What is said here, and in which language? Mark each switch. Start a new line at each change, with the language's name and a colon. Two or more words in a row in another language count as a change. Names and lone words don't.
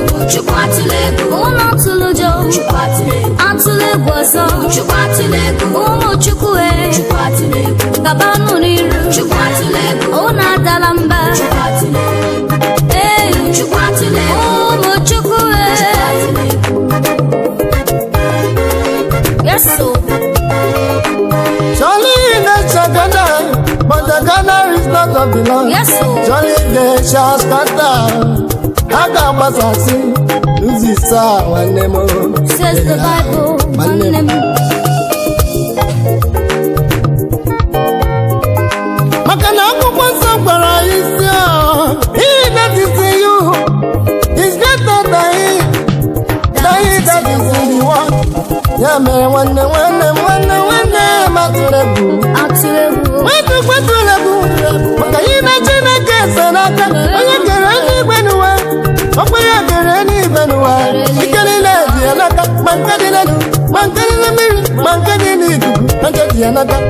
Igbo: Chukwu atụla egwu. Unu atụla ụjọ. Chukwu atụla egwu. Atụla egwu ọzọ. Chukwu atụla egwu. Ụmụ Chukwu, e. Chukwu atụla egwu. Gabanụ n'iru. Chukwu atụla egwu. Unu adala mba. Chukwu atụla egwu. Ee. Chukwu atụla egwu. Ụmụ Chukwu, e. Chukwu atụla egwu.
English: Yes, so. Surely they shall gather, but the gathering is not of the Lord. Yes, so. Surely they shall scatter.
Igbo: Ha ga-agbasasị nzisa nwanne m.
English: Says the Bible,
Igbo: Nwanne m. nwanne m. Maka na akwụkwọ nsọ gwara anyị sị,
English: "Oh, he that is in you is greater than he, than he that is in the world."
Igbo: Ya mere, nwanne, nwanne m, nwanne, nwanne m, atụla egwu. Atụla egwu. Nwanne m, atụla egwu. Maka ihe na Chineke so n'aka, onye kere eluigwe n'ụwa, ọkwa ya kere eluigwe n'ụwa. Ike niile dị ya n'aka, ma nke dị n'elu, ma nke dị na mmiri, ma nke dị n'ikuku, ma nke dị ya n'aka.